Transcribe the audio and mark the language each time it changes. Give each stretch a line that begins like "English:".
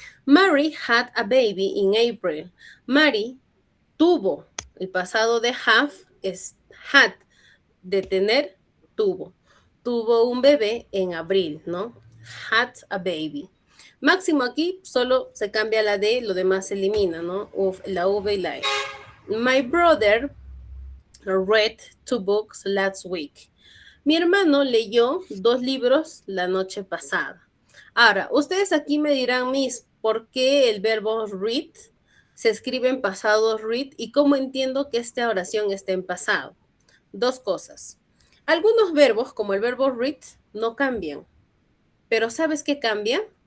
Spanish: Mary had a baby in April. Mary tuvo, el pasado de have es had, de tener, tuvo. Tuvo un bebé en abril, ¿no? Had a baby. Máximo aquí solo se cambia la D, lo demás se elimina, ¿no? La V y la E.
English: My brother read 2 books last week.
Spanish: Mi hermano leyó 2 libros la noche pasada. Ahora, ustedes aquí me dirán, Miss, ¿por qué el verbo read se escribe en pasado read y cómo entiendo que esta oración está en pasado? 2 cosas. Algunos verbos, como el verbo read, no cambian. Pero ¿sabes qué cambia?